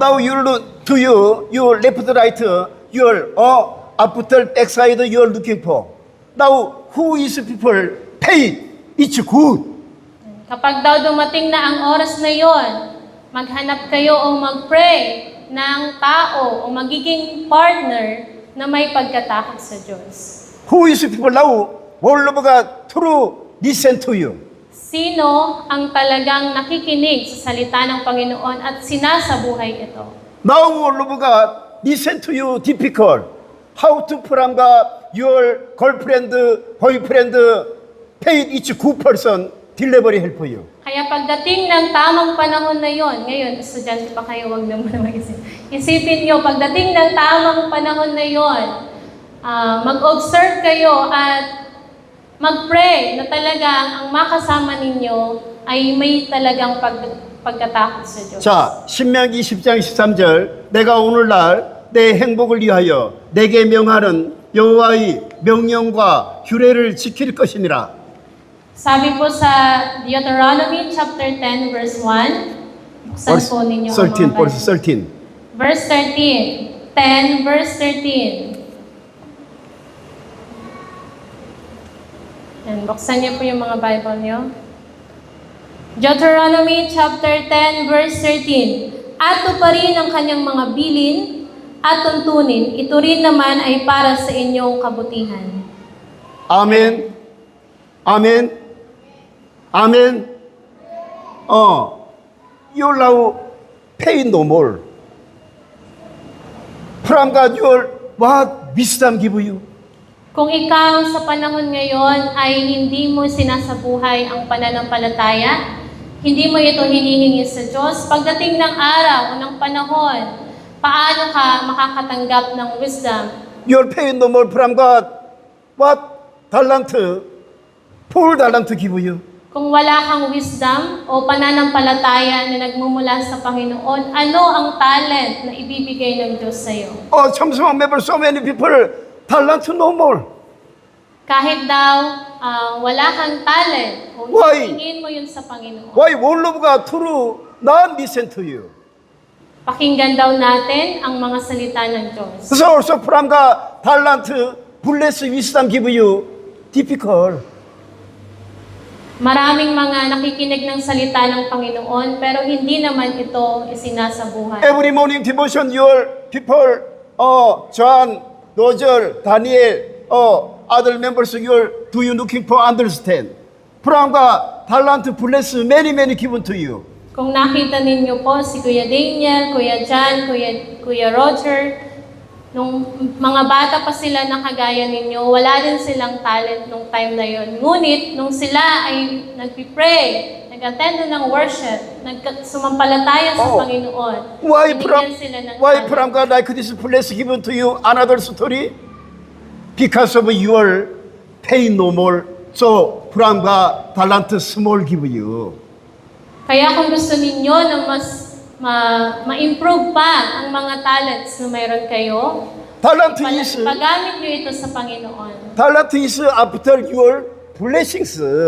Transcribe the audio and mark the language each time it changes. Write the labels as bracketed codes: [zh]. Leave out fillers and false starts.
[en] now you look to you left, right, your after backside you are looking for. Now, who is people pay? It's good. [tl] Kapag daw dumating na ang oras na yon, maghanap kayo o mag-pray ng tao o magiging partner na may pagkatakot sa Diyos. [en] Who is people now? All of God true listen to you. [tl] Sino ang talagang nakikinig sa salita ng Panginoon at sinasabuhay ito? [en] Now all of God listen to you difficult. How to from God your girlfriend, boyfriend paid each good person delivery help you. [tl] Kaya pagdating ng tamang panahon na yon, ngayon, estudyante pa kayo, wag naman mag-isip. Isipin nyo, pagdating ng tamang panahon na yon, mag-observe kayo at mag-pray na talagang ang makasama ninyo ay may talagang pagkatakot sa Diyos. [ko] 자, 신명기 10장 13절 내가 오늘날 내 행복을 위하여 내게 명하는 여호와의 명령과 규례를 지킬 것이니라. [tl] Sabi po sa Deuteronomy chapter 10 verse 1, buksan po ninyo ang mga [en] verse Bible. 13. Verse 13. 10 verse 13. [tl] And buksan niyo po yung mga Bible niyo. Deuteronomy chapter 10 verse 13. At tuparin ang kanyang mga bilin at tuntunin. Ito rin naman ay para sa inyong kabutihan. [ko] 아멘. 아멘. 아멘. [en] You now pay no more. From God, your what wisdom give you? [tl] Kung ikaw sa panahon ngayon ay hindi mo sinasabuhay ang pananampalataya, hindi mo ito hinihingi sa Diyos, pagdating ng araw o ng panahon, paano ka makakatanggap ng wisdom? [en] Your pay no more from God. What talent? Full talent give you. [tl] Kung wala kang wisdom o pananampalataya na nagmumula sa Panginoon, ano ang talent na ibibigay ng Diyos sa iyo? [ko] 점수만 매번 [en] so many people talent no more. [tl] Kahit daw wala kang talent, kung [en] Why? [tl] hingin mo yun sa Panginoon. [en] Why all of God true not listen to you? [tl] Pakinggan daw natin ang mga salita ng Diyos. [en] So also from God talent bless wisdom give you difficult. [tl] Maraming mga nakikinig ng salita ng Panginoon, pero hindi naman ito isinasabuhay. [en] Every morning devotion your people John, Roger, Daniel, other members your do you looking for understand? From God talent bless many given to you. [tl] Kung nakita ninyo po si Kuya Daniel, Kuya John, Kuya Roger, nung mga bata pa sila na kagaya ninyo, wala din silang talent nung time na yon. Ngunit, nung sila ay nagpipray, nag-attend ng worship, sumampalataya sa Panginoon, binigyan sila ng [en] why [tl] talent. [en] from God like this bless given to you another story? Because of your pay no more. So from God talent small give you. [tl] Kaya kung gusto ninyo na mas ma-improve pa ang mga talents na mayroon kayo, [en] Talent is [tl] pagamit nyo ito sa Panginoon. [en] talent is after your blessings.